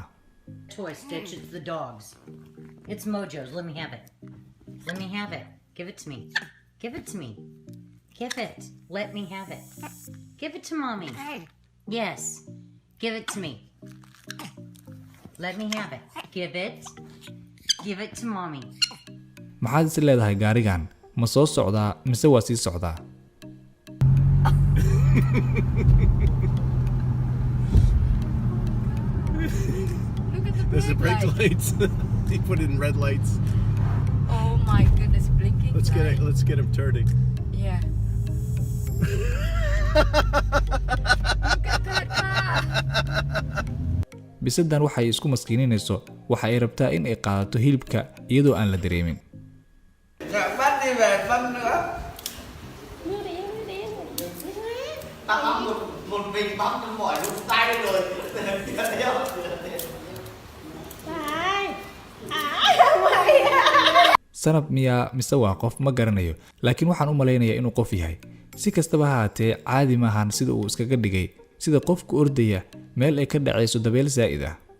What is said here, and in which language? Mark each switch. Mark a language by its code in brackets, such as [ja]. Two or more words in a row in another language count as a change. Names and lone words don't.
[en] Toy Stitch, it's the dogs. It's Mojo's. Let me have it. Let me have it. Give it to me. Give it to me. Give it. Let me have it. Give it to mommy. Yes. Give it to me. Let me have it. Give it. Give it to mommy. [so] maxaad is leedahay gaarigan? ma soo socdaa mise waa sii socdaa? [en] There's the brake lights. They put it in red lights. Oh my goodness, blinking. Let's get him turning. Yeah. Look at that car. [so] bisadan waxay isku maskiininayso, waxa ay rabtaa in ay qaadato hilibka iyadoo aan la dareemin. [vi] Bắt đi về phân nữa. Tao bấm một mình bấm cho mỏi luôn tay rồi. [so] sanab miyaa mise waa qof ma garanayo, laakiin waxaan u malaynayaa inuu qof yahay. si kastaba ha ahaatee caadi maahan sida uu iskaga dhigay, sida qofku ordaya meel ay ka dhacayso dabeel zaa'id ah.